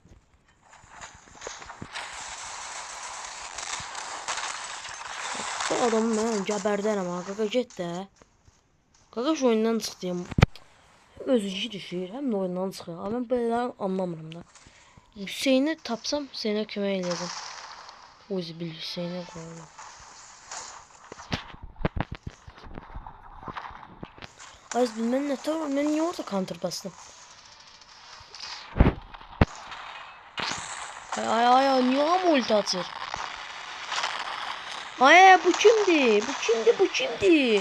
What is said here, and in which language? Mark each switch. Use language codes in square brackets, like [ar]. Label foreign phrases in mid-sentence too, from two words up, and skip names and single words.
[az] Bu adamı mən gəbərdərəm ha. Qaqa get də. Qaqa şu oyundan çıxdıyım. Özü düşür, həm də oyundan çıxır. Amma mən belə anlamıram da. Hüseyni tapsam Hüseynə kömək eləyəcəm. Özü bil Hüseynə qoyuram. [tr] Az bilmem ne tamam, ben niye orada counter bastım? [az] Ay niye ama ulti atır? Ay bu kimdi? Bu kimdi? Bu kimdi?